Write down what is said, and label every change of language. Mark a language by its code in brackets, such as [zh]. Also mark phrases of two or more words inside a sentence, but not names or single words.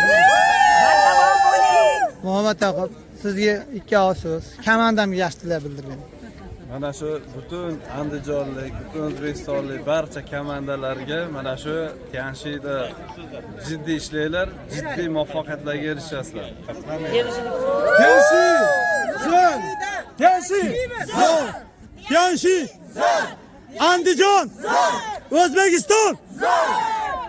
[uz] Muhammad aka, sizga ikki oz so'z. Komandamga yaxshi tilab bildiring. Mana shu butun andijonlik, butun o'zbekistonlik barcha komandalarga mana shu Tianshida jiddiy ishlanglar, jiddiy muvaffaqiyatlarga erishasizlar. Tianshi! Zo'n! Tianshi! Zo'n! Tianshi! Zo'n! Andijon! Zo'n! O'zbekiston! Zo'n!